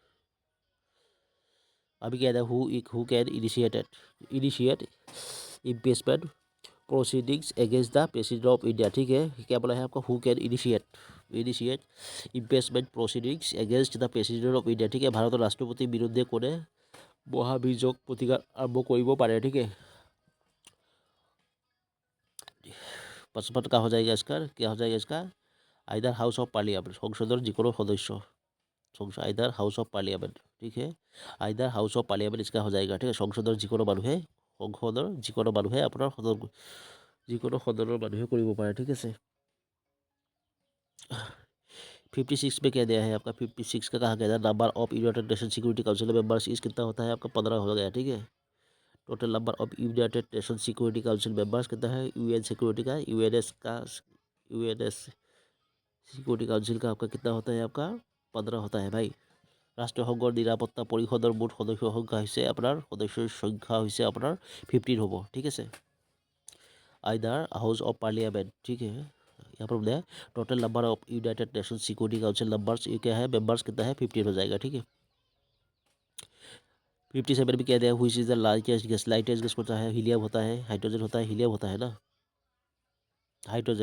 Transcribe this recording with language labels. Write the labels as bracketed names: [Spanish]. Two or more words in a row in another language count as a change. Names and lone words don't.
[Hindi] अभी क्या था, [English] who can initiate impeachment proceedings against the President of India, [Hindi] ठीक है। क्या बोला है आपका, [English] who can initiate impeachment proceedings against the President of India, [Hindi] ठीक है। [Assamese] ভাৰতৰ ৰাষ্ট্ৰপতিৰ বিৰুদ্ধে কোনে মহাভিযোগ প্ৰতিকাৰ আৰম্ভ কৰিব পাৰে, ঠিক है। [Hindi] 55 का हो जाएगा इसका, क्या हो जाएगा इसका, [English] either House of Parliament, [Assamese] সংসদৰ যিকোনো সদস্য, [English] either House of Parliament, [Hindi] ठीक है। [English] either House of Parliament [Hindi] इसका हो जाएगा, ठीक है। [Assamese] সংসদৰ যিকোনো মানুহে, সংসদৰ যিকোনো মানুহে আপোনাৰ যিকোনো সদনৰ মানুহে কৰিব পাৰে, ঠিক আছে। [Hindi] 56 में क्या दिया है आपका, 56 का कहा गया था, [English] number of United Nation Security Council members is [Hindi] कितना होता है आपका, 15 हो गया, ठीक है। [English] total number of United Nation Security Council members [Hindi] कितना है, [English] UN security [Hindi] का, [English] UNS Security Council [Hindi] का आपका कितना होता है आपका, 15 होता है ভাই। [Assamese] ৰাষ্ট্ৰসংঘৰ নিৰাপত্তা পৰিষদৰ মুঠ সদস্যৰ সংখ্যা হৈছে আপোনাৰ, সদস্যৰ সংখ্যা হৈছে আপোনাৰ 15 হ'ব, ঠিক আছে। [English] either House of Parliament, [Hindi] ठीक है। यहाँ पर बताया [English] total number of United Nation Security Council numbers [Hindi] ये क्या है, मेंबर्स कितना है, 15 हो जाएगा, ठीक है। 57 भी कह दिया, [English] which is the largest gas, lightest gas [Hindi] कौन सा है, हीलियम होता है, हाइड्रोजन होता है, हीलियम होता है ना, हाइड्रोजन।